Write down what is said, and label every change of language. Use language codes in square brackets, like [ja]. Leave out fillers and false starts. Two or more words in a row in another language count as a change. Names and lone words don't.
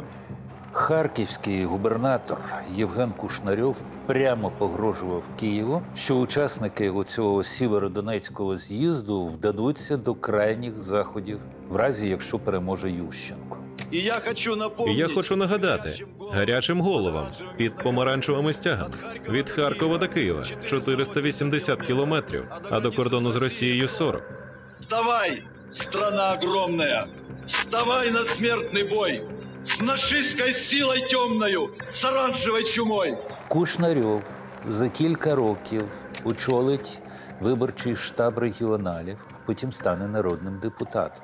[uk] Харківський губернатор Євген Кушнарьов прямо погрожував Києву, що учасники цього Сєвєродонецького з'їзду вдадуться до крайніх заходів, в разі якщо переможе Ющенко. І я хочу нагадати гарячим головам під помаранчевими стягами від Харкова до Києва 480 кілометрів, а до кордону з Росією 40. [ru] Вставай, страна огромная! Вставай на смертный бой! С нашистской силой темною, с оранжевой чумой! [uk] Кушнарьов за кілька років очолить виборчий штаб регіоналів, а потім стане народним депутатом.